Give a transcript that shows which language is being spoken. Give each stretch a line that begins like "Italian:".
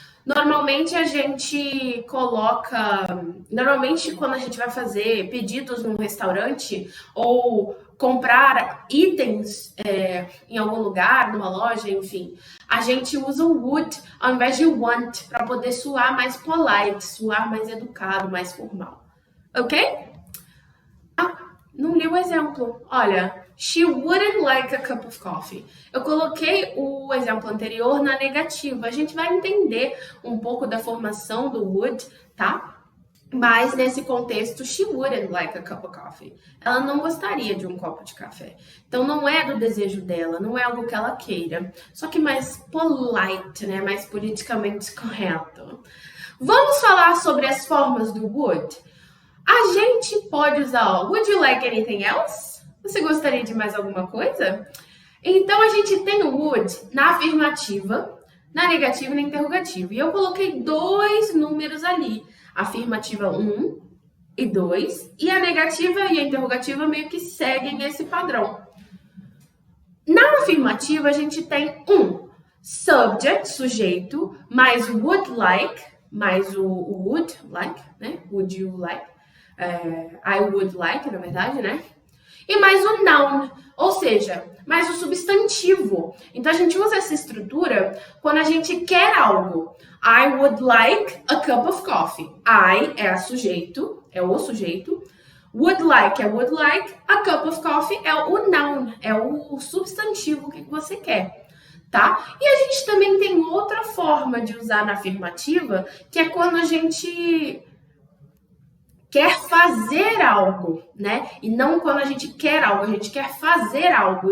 Portuguese: Normalmente a gente normalmente quando a gente vai fazer pedidos num restaurante ou comprar itens em algum lugar, numa loja, enfim, a gente usa o would ao invés de want para poder soar mais polite, soar mais educado, mais formal, ok? Não li o exemplo.
English: Olha, she wouldn't like a cup of coffee.
Portuguese: Eu coloquei o exemplo anterior na negativa. A gente vai entender um pouco da formação do would, tá? Mas nesse contexto,
English: she wouldn't like a cup of coffee.
Portuguese: Ela não gostaria de um copo de café. Então não é do desejo dela, não é algo que ela queira. Só que mais polite, né? Mais politicamente correto. Vamos falar sobre as formas do would? A gente pode usar,
English: would you like anything else?
Portuguese: Você gostaria de mais alguma coisa? Então, a gente tem o would na afirmativa, na negativa e na interrogativa. E eu coloquei dois números ali. Afirmativa 1 e 2. E a negativa e a interrogativa meio que seguem esse padrão. Na afirmativa, a gente tem subject, sujeito, mais would like, mais o would like, né? Would you like?
English: I would like,
Portuguese: na verdade, né? E mais o noun, ou seja, mais o substantivo. Então, a gente usa essa estrutura quando a gente quer algo.
English: I would like a cup of coffee.
Portuguese: I é o sujeito. Would like é would like.
English: A cup of coffee
Portuguese: é o noun, é o substantivo que você quer, tá? E a gente também tem outra forma de usar na afirmativa, que é quando a gente quer fazer algo, né? E não quando a gente quer algo, a gente quer fazer algo.